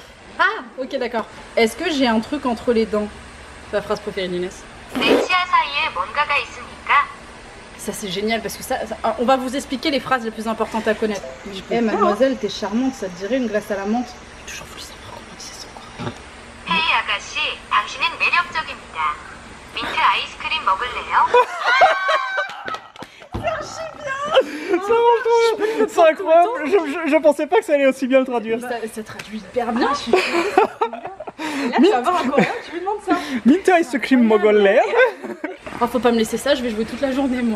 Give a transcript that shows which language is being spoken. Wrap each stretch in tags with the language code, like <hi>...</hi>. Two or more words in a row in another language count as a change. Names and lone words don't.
<fr>Ah ok d'accord. Est-ce que j'ai un truc entre les dents? C'est la phrase préférée d'Inès. Ça c'est génial parce que on va vous expliquer les phrases les plus importantes à connaître. Eh mademoiselle, t'es charmante, ça te dirait une glace à la menthe? J'ai toujours voulu savoir comment on disait ça en coréen.</fr> <ko>헤이 아가씨, 당신은 매력적입니다. 민트 아이스크림 먹을래요?</ko> <fr>C'est incroyable, je pensais pas que ça allait aussi bien le traduire. Ça traduit hyper bien. Là tu vas voir un coréen, tu lui demandes ça.</fr> <ko>민트 아이스크림 먹을래.</ko> <fr>Oh, faut pas me laisser ça, je vais jouer toute la journée moi.</fr>